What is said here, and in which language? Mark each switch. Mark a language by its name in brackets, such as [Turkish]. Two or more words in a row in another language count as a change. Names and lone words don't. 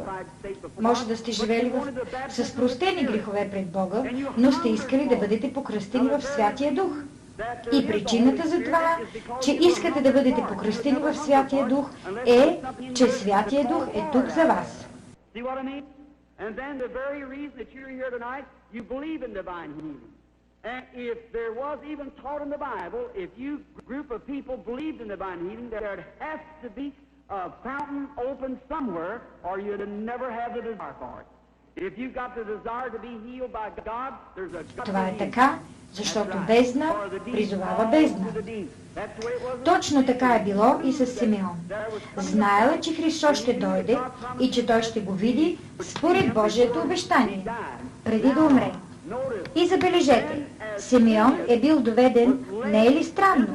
[Bulgarian] Може да сте живели с простени грехове пред Бога, но сте искали да бъдете покръстени в Святия Дух. И причината за това, че искате да бъдете покръстени в Святия Дух, е, че Святия Дух е тук за вас. [English] And then the very reason that you're here tonight, you believe in divine healing. And if there was even taught in the Bible, if you group of people believed in divine healing, there has to be a fountain open somewhere, or you'd never have the desire for it. If you've got the desire to be healed by God, there's a... [Bulgarian] Това е така, защото бездна призовава бездна. Точно така е било и с Симеон. Знаела, че Христос ще дойде и че той ще го види според Божието обещание, преди да умре. И забележете, Симеон е бил доведен, не е ли странно?